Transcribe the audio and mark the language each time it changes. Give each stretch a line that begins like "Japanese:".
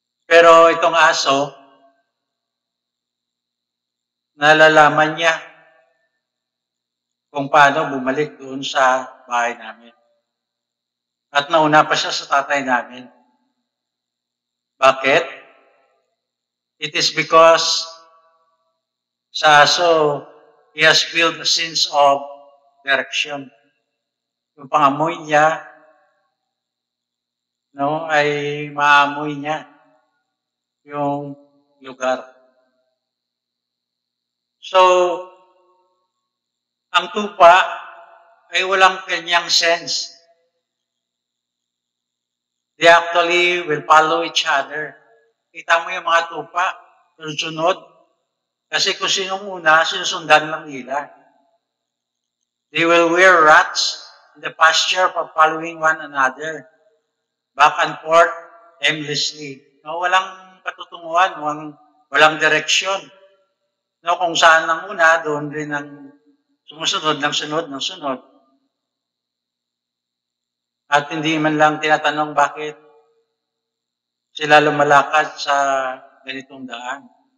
Filipino: Pero itong aso, nalalaman niya kung paano bumalik doon sa bahay namin. At nauna pa siya sa tatay namin. Bakit?
English: It is because
Filipino: sa aso,
English: he has built a sense of direction.
Filipino: Yung pangamoy niya, ay maamoy niya yung lugar. So, ang tupa ay walang kanyang sense.
English: They actually will follow each other.
Filipino: Kita mo yung mga tupa, sunod. Kasi kung sinong una, sinusundan lang nila.
English: They will wear rats in the pasture for following one another, back and forth, aimlessly.
Filipino: No, walang patutunguhan, walang direksyon. No, kung saan ang una, doon rin ang sumusunod ng sunod. At hindi man lang tinatanong bakit sila lumalakad sa ganitong daan.